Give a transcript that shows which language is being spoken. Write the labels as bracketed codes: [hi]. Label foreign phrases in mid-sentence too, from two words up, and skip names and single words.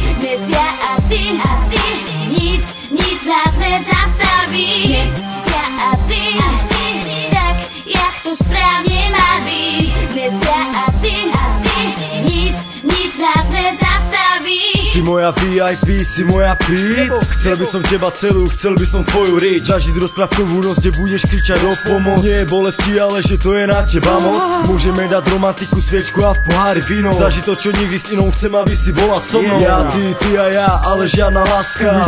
[cs] Dnes já a ty, nic nás nezastaví. Dnes já a ty, tak jak to správně má být. Dnes já a ty, nic nás nezastaví. [sk] Si moja VIP, si moja píp. Chcel by som teba celú, chcel by som tvoju riť. Zažiť rozprávkovú noc, kde budeš kričať o pomoc. Nie je bolesti, ale že to je na teba moc. Môžeme dať romantiku, sviečku a v pohári víno. Zažiť to, čo nikdy s inou chcem, aby si bola so mnou. Ja, ty a ja, ale žiadna láska.